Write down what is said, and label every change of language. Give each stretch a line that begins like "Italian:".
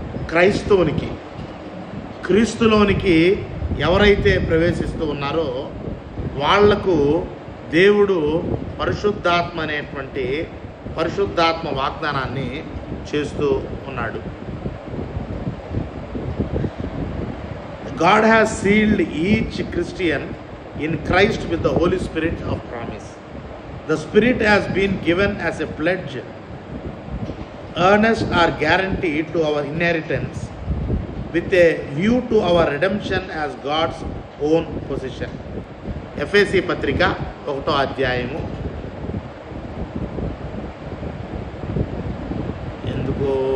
Telugu: క్రైస్తవునికి క్రీస్తులోనికి ఎవరైతే ప్రవేశిస్తూ ఉన్నారో వాళ్లకు దేవుడు పరిశుద్ధాత్మ అనేటువంటి పరిశుద్ధాత్మ వాగ్దానాన్ని చేస్తూ ఉన్నాడు.
English: God has sealed each Christian in Christ with the Holy Spirit of promise. The Spirit has been given as a pledge, earnest or guaranteed to our inheritance with a view to our redemption as God's own possession.
Telugu: ఎఫెసీ పత్రిక 1వ అధ్యాయము ఎందుకో